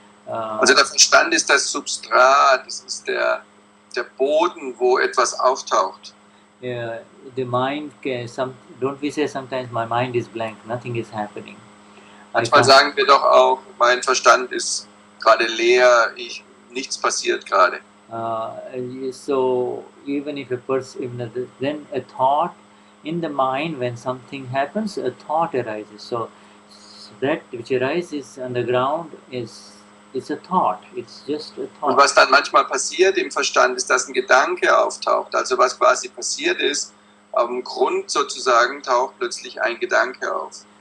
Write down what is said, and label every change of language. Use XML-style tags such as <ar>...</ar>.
<de>Also der Verstand ist das Substrat, das ist der Boden, wo etwas auftaucht.</de> <en>The mind don't we say sometimes my mind is blank, nothing is happening.</en> <de>Manchmal sagen wir doch auch, mein Verstand ist gerade leer, nichts passiert gerade.</de> <en>So even if then a thought in the mind, when something happens, a thought arises. So that which arises on the ground it's a thought. It's just a thought.</en> <de>Und was dann manchmal passiert im Verstand, ist, dass ein Gedanke auftaucht. Also was quasi passiert ist, auf dem Grund sozusagen taucht plötzlich ein Gedanke auf.</de>